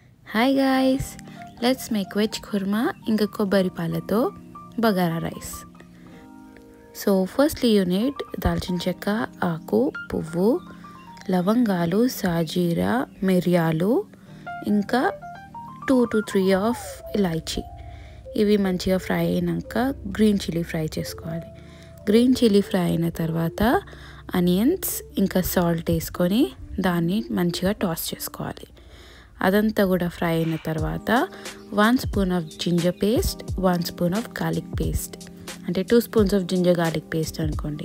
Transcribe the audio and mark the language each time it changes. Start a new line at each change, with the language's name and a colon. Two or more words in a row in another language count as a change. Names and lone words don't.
English: Hi guys, let's make veg khurma
Telugu: ఇంకా కొబ్బరి పాలతో బగారా
English: rice. So firstly you need
Telugu: దాల్చిన్ చెక్క, ఆకు, పువ్వు, లవంగాలు, షాజీరా, మిర్యాలు, ఇంకా
English: 2 to 3 of ilaichi.
Telugu: ఇవి మంచిగా ఫ్రై అయినాక
English: green chilli fry
Telugu: చేసుకోవాలి.
English: green chilli fry
Telugu: అయిన తర్వాత ఆనియన్స్ ఇంకా సాల్ట్ వేసుకొని దాన్ని మంచిగా టాస్ చేసుకోవాలి. అదంతా కూడా ఫ్రై అయిన తర్వాత
English: 1 spoon of ginger paste, 1 spoon of garlic paste,
Telugu: అంటే
English: 2 spoons of ginger garlic paste
Telugu: అనుకోండి.